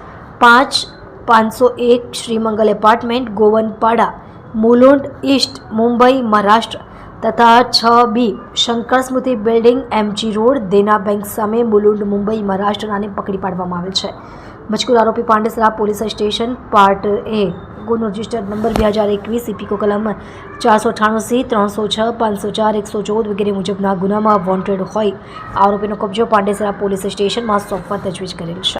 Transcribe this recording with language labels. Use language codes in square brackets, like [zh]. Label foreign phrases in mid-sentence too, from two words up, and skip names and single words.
[gu] 501 શ્રીમંગલ એપાર્ટમેન્ટ ગોવનપાડા મુલુંડ ઈસ્ટ મુંબઈ મહારાષ્ટ્ર તથા 6B શંકર સ્મૃતિ બિલ્ડિંગ MG રોડ દેના બેંક સામે મુલુંડ મુંબઈ મહારાષ્ટ્રને પકડી પાડવામાં આવેલ છે। મજકૂર આરોપી પાંડેસરા પોલીસ સ્ટેશન પાર્ટ A ગુનો [en] registered number [gu] 2021 સીપીકો કલમ 498C 306 504 114 વગેરે મુજબના ગુનામાં વોન્ટેડ હોઈ આરોપીનો કબ્જો પાંડેસરા પોલીસ સ્ટેશનમાં સોંપવા તજવીજ કરેલ છે।